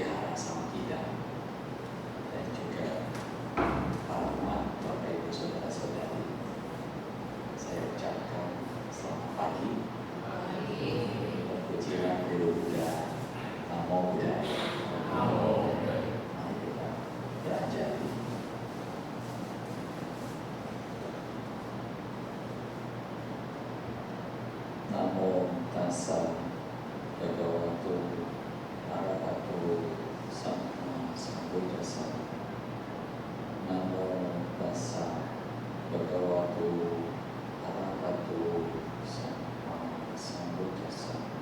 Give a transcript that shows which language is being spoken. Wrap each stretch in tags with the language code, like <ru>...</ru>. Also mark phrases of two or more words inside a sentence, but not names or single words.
<id>Wihara Samakida, dan juga para umat, Bapak Ibu Saudara-saudari, saya ucapkan selamat pagi. Pujian Guru Buddha,</id> <pi>Namo Buddhaya.</pi> <id>Mari kita beranjak.</id> <pi>Namo tassa bhagavato arahato sama sambuddhassa. Namo tassa bhagavato arahato sama sambuddhassa.</pi>